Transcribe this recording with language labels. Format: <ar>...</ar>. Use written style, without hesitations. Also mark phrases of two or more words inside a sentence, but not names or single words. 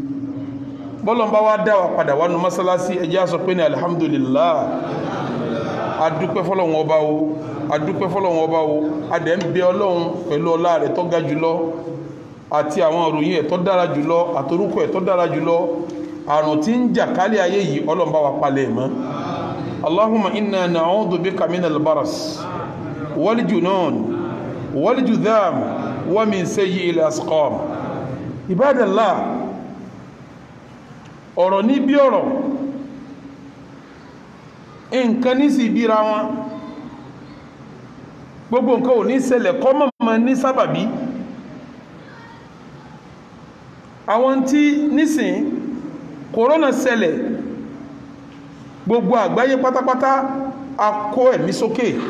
<yo>bọ́lọ̀ bá wá dá wa padà wá nínú mọ́sálásí, ẹ jẹ́ á sọ pé ní alhamdulillah adúpẹ́ fọ́lọ́run ọba o adúpẹ́ fọ́lọ́run ọba o adẹ̀ ń bẹ Ọlọ́run pẹ̀lú ọlá rẹ̀ tó ga jùlọ àti àwọn ìròyìn ẹ̀ tó dára jùlọ àtorúkọ ẹ̀ tó dára jùlọ àrùn tí ń jà kálẹ̀ ayé yìí Ọlọ́run bá wa palẹ̀ mọ́</yo> <ar>اللهم إنا نعوذ بك من البرص والجنون والجذام ومن سيئ الأسقام عباد الله</ar> <yo>ọ̀rọ̀ ní bí ọ̀rọ̀ nǹkan ní sí ìbíra wọn gbogbo nǹkan ò ní ṣẹlẹ̀ kọ́ mọ́ ní sábàbí àwọn tí nísìn kòrónà ṣẹlẹ̀ gbogbo àgbáyé pátápátá a kó ẹ̀mí sókè</yo>